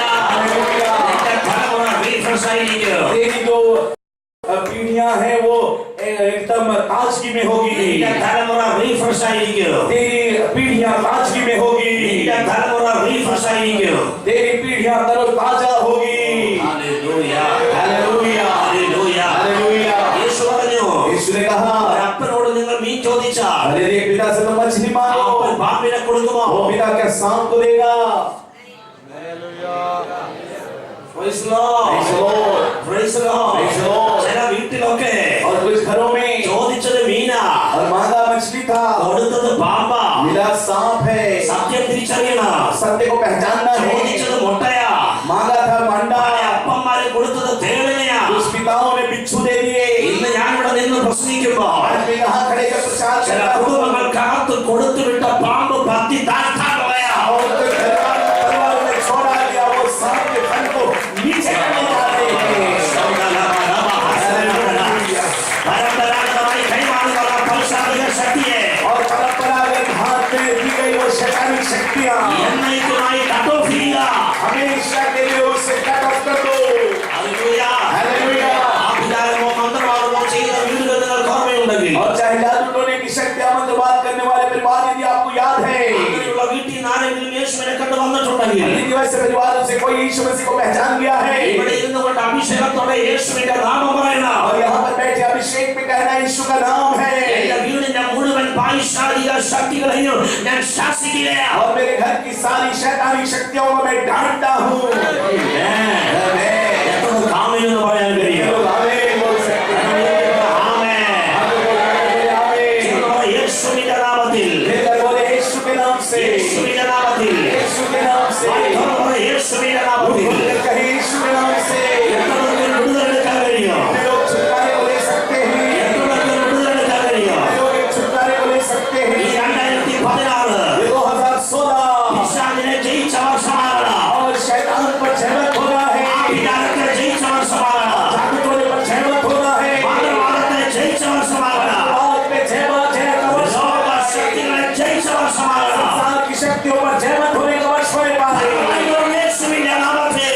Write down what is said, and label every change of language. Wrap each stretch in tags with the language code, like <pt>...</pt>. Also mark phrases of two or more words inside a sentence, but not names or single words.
<hi>हालेलुया।</hi> <ml>നിന്റെ തലമുറ റീഫ്രഷ് ആയിരിക്കും.</ml> <hi>तेरी जो पीढ़ियां हैं वो एकदम ताजगी में होगी।</hi> <ml>നിന്റെ തലമുറ റീഫ്രഷ് ആയിരിക്കും.</ml> <hi>तेरी पीढ़ियां ताजगी में होगी।</hi> <ml>നിന്റെ തലമുറ റീഫ്രഷ് ആയിരിക്കും.</ml> <hi>तेरी पीढ़ियां तरोताजा होगी।</hi> <ml>ഹല്ലേലൂയ,</ml> <hi>हालेलुया,</hi> <ml>ഹല്ലേലൂയ.</ml> <hi>हालेलुया।</hi> <ml>യേശു പറഞ്ഞു,</ml> <hi>यीशु ने कहा</hi> <ml>ഒരപ്പനോട് നിങ്ങൾ മീൻ ചോദിച്ചാൽ</ml> <hi>अरे एक पिता से तो मछली मांगो,</hi> <ml>അപ്പൻ പാമ്പിനെ കൊടുക്കുമോ?</ml> <hi>वो पिता क्या सांप को देगा?</hi> <en>Praise the Lord. Praise the Lord. Praise the Lord. Praise the Lord.</en> <ml>ചില വീട്ടിലൊക്കെ</ml> <hi>और कुछ घरों में</hi> <ml>ചോദിച്ചത് മീനാ,</ml> <hi>और मांगा मछली था,</hi> <ml>കൊടുത്തത് പാമ്പാ.</ml> <hi>मिला सांप है।</hi> <ml>സത്യം തിരിച്ചറിയണം.</ml> <hi>सत्य को पहचानना है।</hi> <ml>ചോദിച്ചത് മുട്ടയാ,</ml> <hi>मांगा था मंडा,</hi> <ml>അപ്പന്മാരെ കൊടുത്തത് തേളിനെയാ.</ml> <hi>उस पिताओं ने बिच्छू दे दिए।</hi> <ml>ഇന്ന് ഞാനിവിടെ നിന്ന് പ്രസംഗിക്കുമ്പോ</ml> <hi>आज मैं यहाँ खड़े कर प्रचार कर</hi> <ml>ചില</ml> <hi>रहा हूँ।</hi> <ml>കുടുംബങ്ങൾക്കകത്ത് കൊടുത്തുവിട്ട പാമ്പ് പത്തി താഴ്ത്താൻ കളയാ.</ml> <hi>और जो परिवार में छोड़ा गया वो सांप के फल को नीचे करने वाले हैं।</hi> <ml>പരമ്പരാഗതമായി കൈമാറുന്ന പൗരാണിക ശക്തിയെ</ml> <hi>और परंपरागत हाथ में दी गई वो शैतानिक शक्तियाँ</hi> <ml>എന്നേക്കുമായി</ml> <en>cut off</en> <ml>ചെയ്യുക.</ml> <hi>हमेशा के लिए उसे</hi> <en>cut off</en> <hi>कर दो।</hi> <ml>ഹല്ലേലൂയ.</ml> <hi>हालेलुया।</hi> <ml>ആഭിചാരമോ മന്ത്രവാദമോ ചെയ്ത വീടുകൾ നിങ്ങൾക്ക് ഓർമ്മയുണ്ടെങ്കിൽ</ml> <hi>और चाहे जादू टोने की शक्तियाँ मंत्रवाद करने वाले परिवार यदि आपको याद है,</hi> <ml>അങ്ങനെയുള്ള വീട്ടിൽ നിന്ന് ആരെങ്കിലും യേശു യേശുവിനെ കണ്ടു വന്നിട്ടുണ്ടെങ്കിൽ</ml> <hi>यदि वैसे परिवारों से कोई यीशु मसीह को पहचान गया है</hi> <ml>ഇവിടെ ഇരുന്നുകൊണ്ട് അഭിഷേകത്തോടെ യേശുവിന്റെ നാമം പറയണം.</ml> <hi>और यहाँ पर बैठे अभिषेक में कहना यीशु का नाम है</hi> <ml>എന്റെ വീടിന്റെ മുഴുവൻ പാപിശാചിക ശക്തികളെയും ഞാൻ ശാസിക്കുകയാ.</ml> <hi>और मेरे घर की सारी शैतानी शक्तियों को मैं डांटता हूँ</hi> <ml>ആമേൻ എന്ന് പറയാൻ കഴിയും.</ml> <hi>बोल सकते हैं</hi> <ml>യേശുവിന്റെ നാമത്തിൽ</ml> <hi>बोले यीशु के नाम से</hi> <ml>യേശുവിന്റെ നാമത്തിൽ</ml> <hi>यीशु के नाम से</hi> <ml>യേശുവിന്റെ നാമത്തിൽ</ml> <hi>कहे यीशु के नाम से</hi> <ml>വിടുതലെടുക്കാൻ കഴിയും.</ml> <hi>लोग छुटकारे को ले सकते हैं</hi> <ml>വിടുതലെടുക്കാൻ കഴിയും.</ml> <hi>लोग छुटकारे को ले सकते</hi> <ml>ഈ</ml> <hi>हैं 2016 2016</hi> <ml>പിശാചിനെ ജയിച്ച വർഷമാണ്.</ml> <hi>और शैतान पर जयमत होना है</hi> <ml>വികാരത്തെ ജയിച്ച വർഷമാണ്.</ml> <hi>जादूटोने पर जयमत होना है</hi> <ml>മന്ത്രവാദത്തെ ജയിച്ച വർഷമാണ്.</ml> <hi>और पे जयमत है का वर्ष</hi> <ml>ലോക ശക്തികളെ ജയിച്ച വർഷമാണ്.</ml> <hi>संसार की शक्तियों पर जयमत होने का वर्ष होने पाए</hi> <ml>യേശുവിന്റെ നാമത്തിൽ</ml>